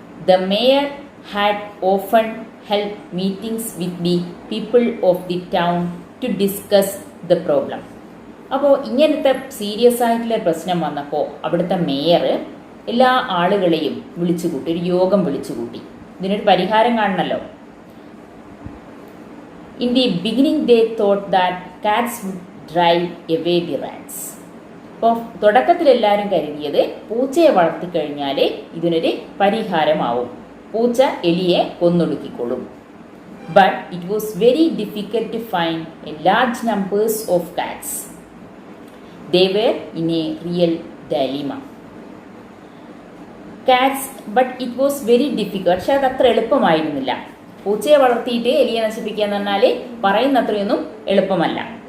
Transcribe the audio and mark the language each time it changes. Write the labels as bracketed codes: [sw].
[ml] The mayor [en] had often held meetings with the people of the town to discuss the problem. [ml] അപ്പോൾ ഇങ്ങനത്തെ serious ആയിട്ടുള്ള പ്രശ്നം വന്നപ്പോൾ അവിടുത്തെ മേയർ എല്ലാ ആളുകളെയും വിളിച്ചുകൂട്ടി, ഒരു യോഗം വിളിച്ചുകൂട്ടി. ഇതിനൊരു പരിഹാരം കാണണമല്ലോ. [en] In the beginning, they thought that cats would drive away the rats. [ml] അപ്പോൾ തുടക്കത്തിൽ എല്ലാവരും കരുതിയത് പൂച്ചയെ വളർത്തിക്കഴിഞ്ഞാൽ ഇതിനൊരു പരിഹാരമാവും, പൂച്ച എലിയെ കൊന്നൊടുക്കിക്കൊള്ളും. [en] But it was very difficult to find a large numbers of cats. They were in a real dilemma. Cats, but it was very difficult. [ml] പക്ഷെ അത് അത്ര എളുപ്പമായിരുന്നില്ല. പൂച്ചയെ വളർത്തിയിട്ട് എലിയെ നശിപ്പിക്കുക എന്ന് പറഞ്ഞാൽ പറയുന്നത്രയൊന്നും എളുപ്പമല്ല.